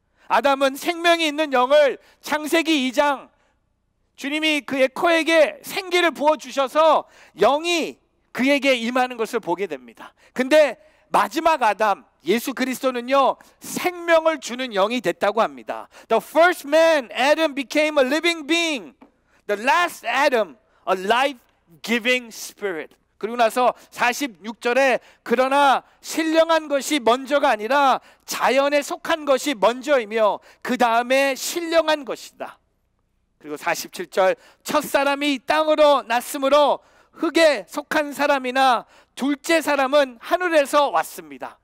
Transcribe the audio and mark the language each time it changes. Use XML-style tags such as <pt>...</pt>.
<ko>아담은 생명이 있는 영을 창세기 2장 주님이 그의 코에게 생기를 부어주셔서 영이 그에게 임하는 것을 보게 됩니다. 근데 마지막 아담 예수 그리스도는요, 생명을 주는 영이 됐다고 합니다.</ko> <en>The first man, Adam, became a living being. The last Adam, a life-giving spirit.</en> <ko>그리고 나서 46절에 그러나 신령한 것이 먼저가 아니라 자연에 속한 것이 먼저이며 그 다음에 신령한 것이다. 그리고 47절 첫사람이 땅으로 났으므로 흙에 속한 사람이나 둘째 사람은 하늘에서 왔습니다.</ko>